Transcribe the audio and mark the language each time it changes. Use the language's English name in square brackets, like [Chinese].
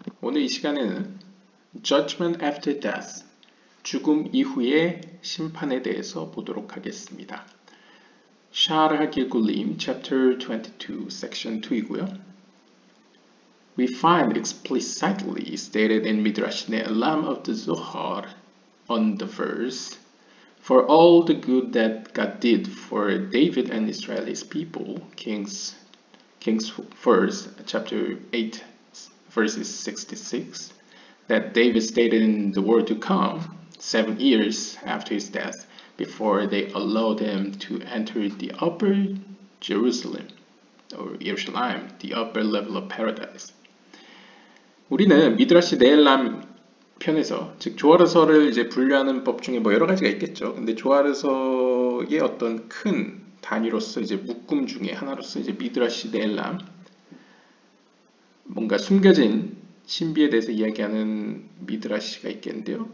[Korean] 오늘 이 시간에는 [English] Judgment After Death, [Korean] 죽음 이후의 심판에 대해서 보도록 하겠습니다. 샤르 하길굴림 Chapter 22, Section 2이고요. [English] We find explicitly stated in Midrash Ne'elam of the Zohar on the verse, For all the good that God did for David and Israel's people, Kings 1st, chapter 8, verses 66, that David stated in the world to come, 7 years after his death, before they allowed him to enter the upper Jerusalem, or Yerushalayim, the upper level of paradise. [Korean] 우리는 미드라시 네엘람 편에서, 즉 조아르서를 이제 분류하는 법 중에 뭐 여러 가지가 있겠죠. 근데 조아르서의 어떤 큰 단위로서 이제 묶음 중에 하나로서 이제 미드라시 네엘람, 뭔가 숨겨진 신비에 대해서 이야기하는 미드라시가 있겠는데요.